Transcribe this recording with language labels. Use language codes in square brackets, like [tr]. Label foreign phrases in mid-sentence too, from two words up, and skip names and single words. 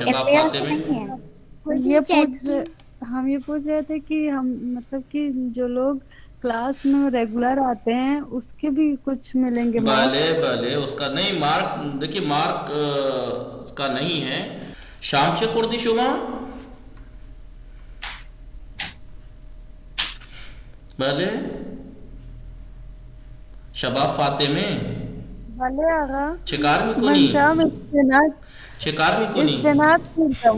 [ur] شباب فاطمہ ہم یہ پوچھ رہے تھے کہ ہم مطلب کہ جو لوگ کلاس میں ریگولر آتے ہیں اس کے بھی کچھ ملیں گے بھلے مارکس؟ بھلے اس کا نہیں مارک، دیکھیے مارک کا نہیں ہے. [fa] شام چه خوردی شما؟ بله شباب فاطمه بله آقا. چه کار من میکنی؟ شام اسفناج چه کار میکنی؟ خوردم.